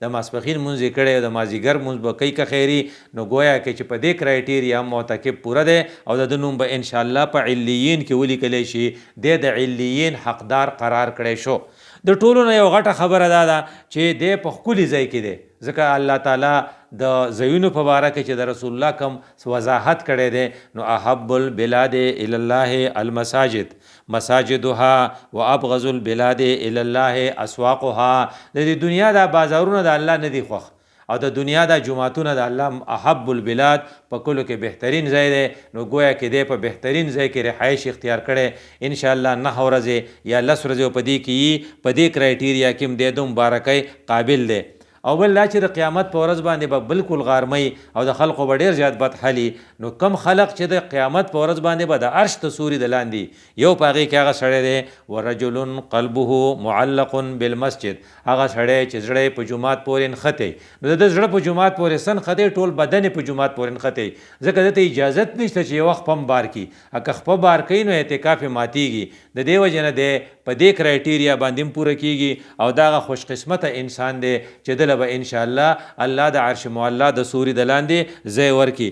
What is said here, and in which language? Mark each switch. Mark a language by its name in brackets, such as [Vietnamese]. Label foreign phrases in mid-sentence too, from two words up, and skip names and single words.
[Pashto] د ماسپښین مونځ یې کړی او د مازدیګر مونځ به کوي که خیري، نو گویا کې چې په دې کرایټیریا هم معتکف پوره دی او د ده نوم به انشاءالله په علیین کې ولیکلی شي، د علیین حقدار قرار کړی شو. د ټولو نه یو غټه خبره دا ده چې دی په ښکلي ځای کې دی، ځکه الله تعالی د ځایونو په باره کې چې د رسول الله کم وضاحت کړی دی، نو [Arabic] احب البلاد الی الله المساجد مساجدها و ابغض البلاد الی الله اسواقها. [Pashto] د دې دنیا دا بازارونه د الله نه دي خوښ او د دنیا دا جماعتونه د الله [Arabic] احب البلاد [Pashto] په کلو کې بهترین ځای دی. نو گویا کې دی په بهترین ځای کې رهایش اختیار کړی، انشاءالله 9 ورځې یا 10 ورځې په دې کې په دې کرایټیریا کې هم دی د مبارکۍ قابل دی. او بل دا چې د قیامت په ورځ باندې به بالکل غارمۍ او د خلقو به ډېر زیات بدحالي. نو کم خلق چې د قیامت په ورځ باندې به د عرش د سوري د لاندې یو په هغې کې هغه سړی دی [Arabic] ورجل قلبه معلق بالمسجد، [Pashto] هغه سړی چې زړه په جومات پورې نښتی، نو د ده زړه په جومات پورې سن ښتی، ټول بدن په جومات پورې نښتی، ځکه ده ته اجازت نشته چې یو خپه هم بار کړي. که خپه بار کوي نو اعتکاف یې ماتیږي. د دې وجې نه دی په دې کرایټیریا باندې هم پوره کیږي او دا هغه خوش قسمته انسان دی چې دله به انشاءالله الله د عرش معلا د سوري د لاندې ځای ورکي.